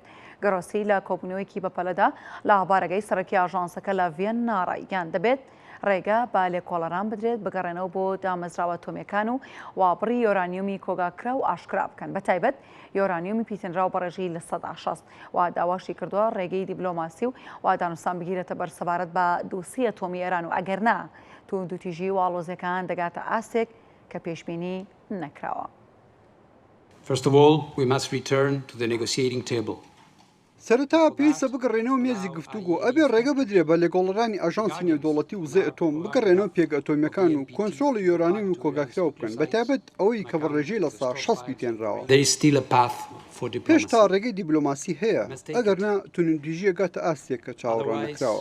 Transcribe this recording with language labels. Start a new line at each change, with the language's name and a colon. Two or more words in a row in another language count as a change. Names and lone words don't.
Central Kurdish: گەرۆسی لە کۆبوونەوەیەکی بەپەلەدا لە هەبارەگەی سەرەکی ئاژانسەکە لە ڤێننا ڕایگەیاند دەبێت ڕێگە با لێکۆڵەران بدرێت بگەڕێنەوە بۆ دامەزراوە ئەتۆمیەکان و وابڕی یۆرانیۆمی کۆگاکراو ئاشکرا بکەن، بەتایبەت یۆرانیۆمی پیتێنراو بەڕێژەی لە 160 و داواشی کردووە ڕێگەی دیبلۆماسی و دانوستان بگیرێتە بەر سەبارەت بە دۆسی ئەتۆمی ئێران و ئەگەرنا توندوتیژی و ئاڵۆزیەکان دەگاتە ئاستێک کە پێشبینی نەکراوە.
English: First of all, we must return to the negotiating table.
Central Kurdish: سەرەتا پێویستە بگەڕێنەوە مێزی گفتوگۆ ئەبێ ڕێگە بدرێ بە لێکۆڵەرانی ئاژانسی نێودەوڵەتی وزەی ئەتۆم بگەڕێنەوە پێک ئەتۆمیەکان و کۆنترۆڵی یۆرانیۆم و کۆگاکراو بکەن، بەتایبەت ئەوەی کە بەڕێژەی لە 160 پیتێنراوە. پێش تا ڕێگەی دیبلۆماسی هەیە، ئەگەرنا توندوتیژیە گاتە ئاستێک کە چاوەڕوان نەکراوە.